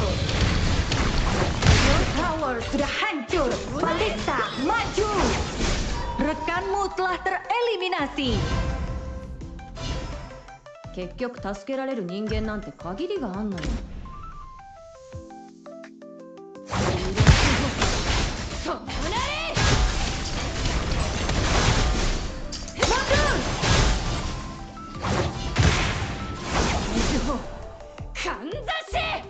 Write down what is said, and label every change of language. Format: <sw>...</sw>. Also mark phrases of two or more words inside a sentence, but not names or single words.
<en>Your tower</en> <id>sudah hancur. Balista maju. Rekanmu telah tereliminasi.</id> <ja>結局助けられる人間なんて限りがあんのよ。かんざし</ja>